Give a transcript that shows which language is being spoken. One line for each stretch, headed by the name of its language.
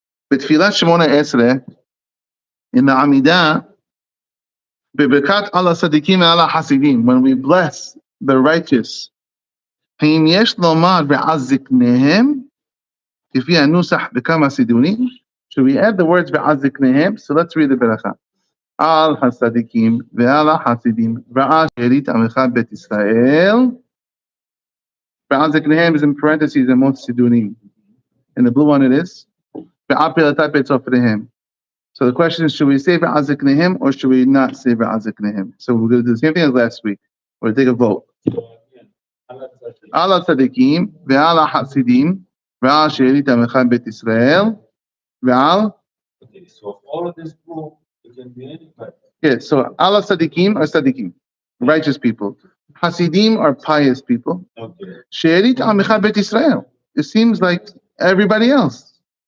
Hebrew: B'tfilat Shemona Esrei,
English: in the Amidah,
Hebrew: B'berkat al hatzadikim ve'al hasidim,
English: when we bless the righteous,
Hebrew: האם יש לומר ועל זקניהם, כפי הנוסח בכמה סידורים?
English: Should we add the words
Hebrew: ועל זקניהם?
English: So let's read the beracha.
Hebrew: על הצדיקים ועל החסידים ועל שארית עמך בית ישראל. ועל זקניהם
English: is in parentheses in most סידורים. In the blue one it is.
Hebrew: ועל פלטת בית סופריהם.
English: So the question is, should we say
Hebrew: ועל זקניהם
English: or should we not say ועל זקניהם? So we're going to do the same thing as last week. We're going to take a vote.
Hebrew: על הצדיקים ועל החסידים ועל שארית עמך בית ישראל ועל.
English: So all of this group, it can be anybody. Yeah, so al tzadikim are tzadikim, righteous people. Hasidim are pious people.
Hebrew: She'erit amecha bet Israel.
English: It seems like everybody else.